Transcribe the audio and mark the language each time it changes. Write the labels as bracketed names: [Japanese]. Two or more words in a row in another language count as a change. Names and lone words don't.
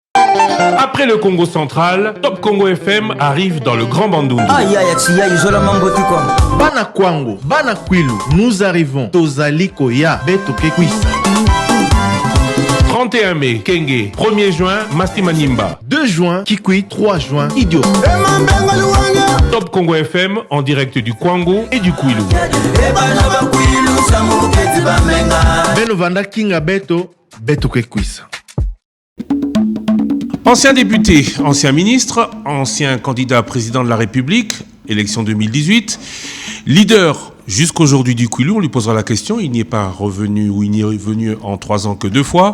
[French] Après le Congo central, Top Congo FM arrive dans le Grand Bandundu. Bana Kwango, Bana Kwilu, nous arrivons. [Lingala] Tozali Koya, [Kituba (Democratic Republic of Congo)] Beto Kekwisa. [French] 31 mai, Kenge. 1er juin, Masti Manimba. 2 juin, Kikui. 3 juin, Idio. Top Congo FM en direct du Kwango et du Kwilu. [Kituba (Democratic Republic of Congo)] Benovanda Kinga Beto, Beto Kekwisa. [French] Ancien député, ancien ministre, ancien candidat à président de la République, élection 2018, leader jusqu'aujourd'hui du Kwilu, on lui posera la question, il n'y est pas revenu ou il n'y est venu en 3 ans que 2 fois.